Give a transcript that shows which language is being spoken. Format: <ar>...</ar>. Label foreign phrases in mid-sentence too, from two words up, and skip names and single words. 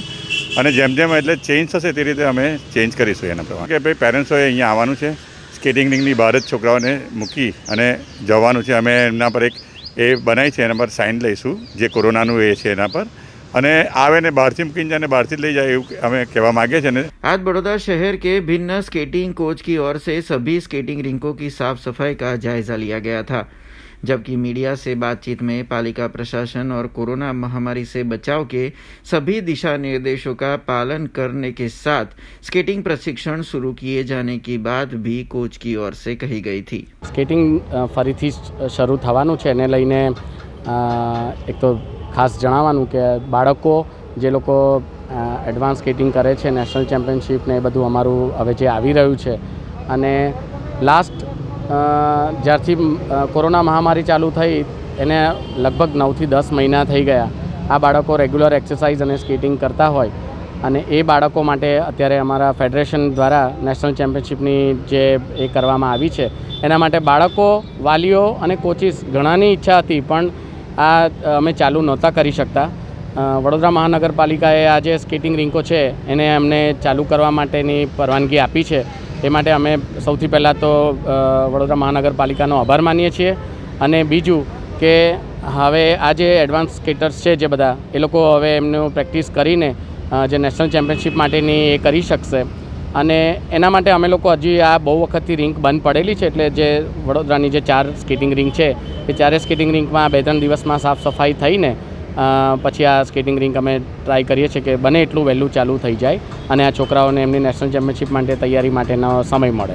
<gu>અને જેમ જેમ એટલે ચેન્જ થશે તે રીતે અમે ચેન્જ કરીશું એના પ્રમાણે. કે ભાઈ પેરેન્ટ્સોએ અહીંયા આવવાનું છે, સ્કેટિંગ રિંગની બહાર જ છોકરાઓને મૂકી અને જવાનું છે. અમે એમના પર એક એ બનાવી છે, એના પર સાઇન લઈશું જે કોરોનાનું એ છે એના પર, અને આવે ને બહારથી મૂકીને જાય ને બહારથી જ લઈ જાય એવું અમે કહેવા</gu> <hi>मांगे हैं। आज बड़ौदा शहर के भिन्न स्केटिंग कोच की ओर से सभी स्केटिंग रिंकों की साफ सफाई का जायजा लिया गया था, जबकि मीडिया से बातचीत में पालिका प्रशासन और कोरोना महामारी से बचाव के सभी दिशा निर्देशों का पालन करने के साथ स्केटिंग प्रशिक्षण शुरू किए जाने की बात भी कोच की ओर से कही गई थी।</hi> <gu>સ્કેટિંગ ફરીથી શરૂ થવાનું છે એને લઈને એક તો ખાસ જણાવવાનું કે બાળકો જે લોકો એડવાન્સ સ્કેટિંગ કરે છે, નેશનલ ચેમ્પિયનશિપ ને બધું અમારું હવે જે આવી રહ્યું છે અને લાસ્ટ જ્યારથી કોરોના મહામારી ચાલુ થઈ એને લગભગ 9 થી 10 મહિના થઈ ગયા। આ બાળકો રેગ્યુલર એક્સરસાઇઝ અને સ્કેટિંગ કરતા હોય અને એ બાળકો માટે અત્યારે અમારા ફેડરેશન દ્વારા નેશનલ ચેમ્પિયનશિપની જે એ કરવામાં આવી છે એના માટે બાળકો, વાલીઓ અને કોચિસ ઘણાની ઇચ્છા હતી પણ આ અમે ચાલુ નહોતા કરી શકતા। વડોદરા મહાનગરપાલિકાએ આ જે સ્કેટિંગ રિંકો છે એને અમને ચાલુ કરવા માટેની પરવાનગી આપી છે। એ માટે અમે સૌથી પહેલાં તો વડોદરા મહાનગરપાલિકાનો આભાર માનીએ છીએ અને બીજું કે હવે આ જે એડવાન્સ સ્કેટર્સ છે જે બધા એ લોકો હવે એમનું પ્રેક્ટિસ કરીને જે નેશનલ ચેમ્પિયનશિપ માટેની એ કરી શકશે અને એના માટે અમે લોકો હજી આ બહુ વખતથી રિંક બંધ પડેલી છે એટલે જે વડોદરાની જે 4 સ્કેટિંગ રિંક છે એ 4 સ્કેટિંગ રિંકમાં 2-3 દિવસમાં સાફ સફાઈ થઈને પછી આ સ્કેટિંગ રિંક અમે ટ્રાય કરીએ છીએ કે બને એટલું વહેલું ચાલુ થઈ જાય અને આ છોકરાઓને એમની નેશનલ ચેમ્પિયનશિપ માટે તૈયારી માટેનો સમય મળે।</gu>